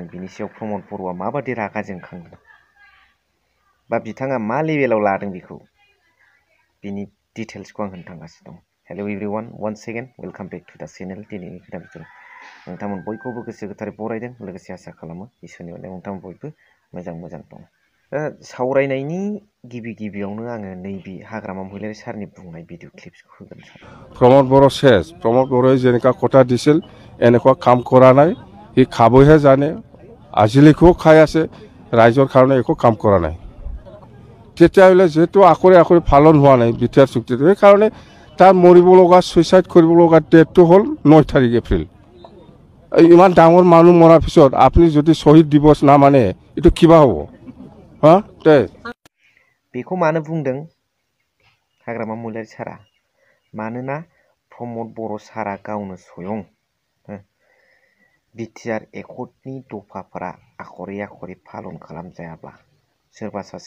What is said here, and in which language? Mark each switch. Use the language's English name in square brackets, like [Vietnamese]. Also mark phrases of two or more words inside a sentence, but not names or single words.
[Bodo] बिनि सायाव प्रमद बर'आ माबादि रागा जोंखांदों बा बिथाङा मा लेभेलाव लादों बेखौ बिनि डिटेल्सखौ आं होनो थांगासिनो दं [English] hello everyone once again welcome back to the channel [Bodo] दिनैनि खोथा बिथोन नोंथांमोन बयखौबो गोसो गोथारै बरायदों लोगोसे आसा खालामो इसोरनि अननायाव नोंथांमोन बयबो मोजां दं सावरायनायनि गिबियावनो आङो नैबे हाग्रामा महिलारि सारनि बुंनाय भिडिअ क्लिप्सखौ होगोन [Assamese] प्रमद बर' শেষ প্ৰমদ বৰ'এ যেনেকা কথা দিছিল এনেকুৱা কাম কৰা নাই সি খাবহে জানে আজিলৈকেও খাই আছে ৰাইজৰ কাৰণে একো কাম কৰা নাই তেতিয়াহ'লে যেহেতু আকৰি পালন হোৱা নাই বিটিআৰ চুক্তিটো সেইকাৰণে তাৰ মৰিব লগা সুইচাইড কৰিব লগা ডেটটো হ'ল 9 তাৰিখ এপ্ৰিল ইমান ডাঙৰ মানুহ মৰাৰ পিছত আপুনি যদি শহীদ দিৱস না মানে এইটো কিবা হ'ব হা তে [Bodo] बेखौ मानो बुंदों हाग्रामा महिलारि सारा मानोना प्रमद बर' सारा गावनो स्वयं बिटिआर एकर्डनि दफाफोरा आखरै पालन खालामजायाब्ला सोरबा सासे